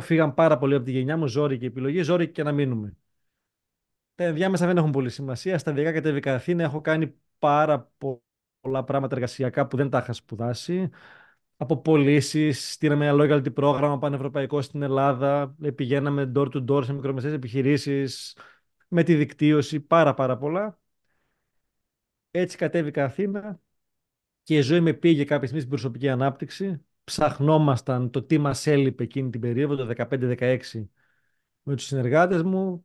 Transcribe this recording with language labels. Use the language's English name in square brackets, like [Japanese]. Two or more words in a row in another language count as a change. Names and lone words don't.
[Greek] Φύγαν πάρα πολύ από τη γενιά μου. Ζόρικη επιλογή, ζόρικη και να μείνουμε. Τα ενδιάμεσα δεν έχουν πολύ σημασία. Σταδιακά κατέβηκα Αθήνα. Έχω κάνει πάρα πολλά πράγματα εργασιακά που δεν τα είχα σπουδάσει. Από πωλήσει, στείλαμε ένα loyalty πρόγραμμα πανευρωπαϊκό στην Ελλάδα. Πηγαίναμε [English] door to door [Greek] σε μικρομεσαίες επιχειρήσεις. Με τη δικτύωση, πάρα πολλά. Έτσι κατέβηκα Αθήνα και η ζωή με πήγε κάποια στιγμή στην προσωπική ανάπτυξη. Ψαχνόμασταν το τι μας έλειπε εκείνη την περίοδο, το 15-16, με τους συνεργάτες μου.